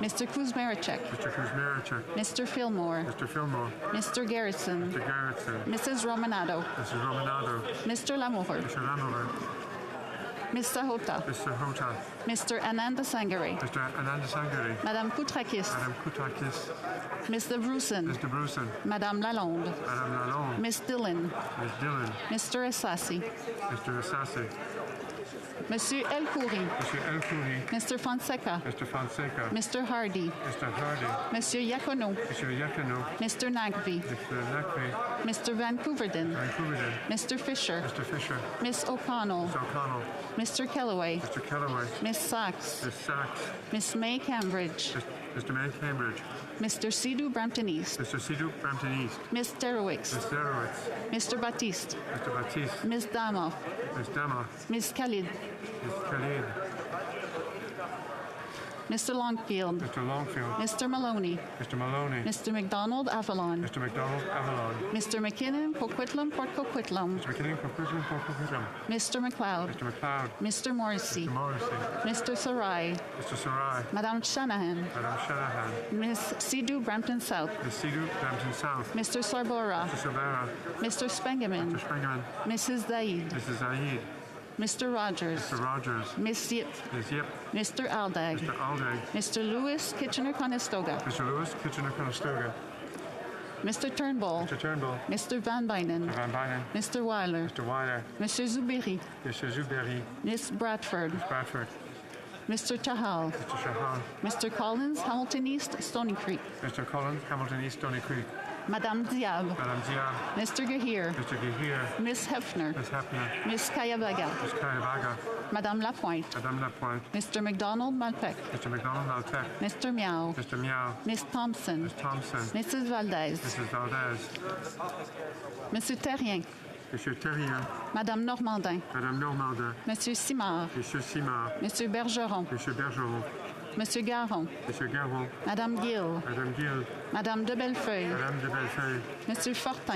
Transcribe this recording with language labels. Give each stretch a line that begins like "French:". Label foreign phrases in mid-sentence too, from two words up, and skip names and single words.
English: Mr. Kuzmaricek. Mr. Kuzmaricek. Mr. Fillmore. Mr. Fillmore. Mr. Garrison. Mr. Garrison. Mrs. Romanado. Mrs. Romanado. Mr. Lamoureux. Mr. Lamoureux. Miss Sahota. Mr. Hota. Mr. Ananda Sangare. Mr. Ananda Sangare. Madame Koutrakis. Madame Koutrakis. Mr. Bruson. Mr. Bruson. Madame Lalonde. Madame Lalonde. Miss Dillon. Miss Dillon. Mr. Assassi. Mr. Assassi. Monsieur El Khoury. Monsieur El Khoury. Mr. Fonseca. Mr. Fonseca. Mr. Hardy. Mr. Hardy. Monsieur Yacono. Monsieur Yacono. Mr. Nagvi. Mr. Nagvi. Mr. Vancouverden. Vancouverden. Mr. Fisher. Mr. Fisher. Miss O'Connell. Miss O'Connell. Mr. Kellaway. Mr. Kellaway. Miss Sachs. Miss Sachs. Miss May Cambridge. Mr. May Cambridge. Mr. Sidhu Brampton East. Mr. Sidhu Brampton East. Miss Derowitz. Miss Derowitz. Mr. Baptiste. Mr. Baptiste. Miss Damoff. Miss Damoff. Miss Khalid. Miss Khalid. Mr. Longfield. Mr. Longfield. Mr. Maloney. Mr. Maloney. Mr. McDonald Avalon. Mr. McDonald Avalon. Mr. McKinnon Coquitlam Port Coquitlam. Mr. McKinnon Coquitlam Port Coquitlam. Mr. McLeod. Mr. McLeod. Mr. Morrissey. Mr. Morrissey. Mr. Sarai. Mr. Sarai. Madame Shanahan. Madame Shanahan. Miss Sidhu Brampton South. Miss Sidhu Brampton South. Mr. Sarbora. Mr. Sabara. Mr. Spengeman. Mr. Spengeman. Mrs. Zaid. Mrs. Zaid. Mr. Rogers. Mr. Rogers. Ms. Yip. Ms. Yip. Mr. Aldag. Mr. Aldag. Mr. Lewis Kitchener-Conestoga. Mr. Lewis Kitchener-Conestoga. Mr. Turnbull. Mr. Turnbull. Mr. Van Bynen. Mr. Van Bynen. Mr. Weiler. Mr. Weiler. Mr. Zubiri. Mr. Zuberi. Ms. Bradford. Ms. Bradford. Mr. Chahal. Mr. Chahal. Mr. Collins, Hamilton East, Stony Creek. Mr. Collins, Hamilton East, Stony Creek. Madame Diab. Madame Diab. Mr. Gahir. Mr. Gahir. Ms. Hefner. Ms. Hefner. Ms. Kayavaga. Ms. Kayavaga. Madame Lapointe. Madame Lapointe. Mr. McDonald Malpec. Mr. McDonald Malpec. Mr. Miao. Mr. Miao. Ms. Thompson. Ms. Thompson. Mrs. Valdez. Mrs. Valdez. Monsieur Terrien. Monsieur Terrien. Madame Normandin. Madame Normandin. Monsieur Simard. Monsieur Simard. Monsieur Bergeron. Monsieur Bergeron. Monsieur Garon. Monsieur Garon. Madame Gill. Madame Gill. Madame de Bellefeuille. Madame de Bellefeuille. Monsieur Fortin.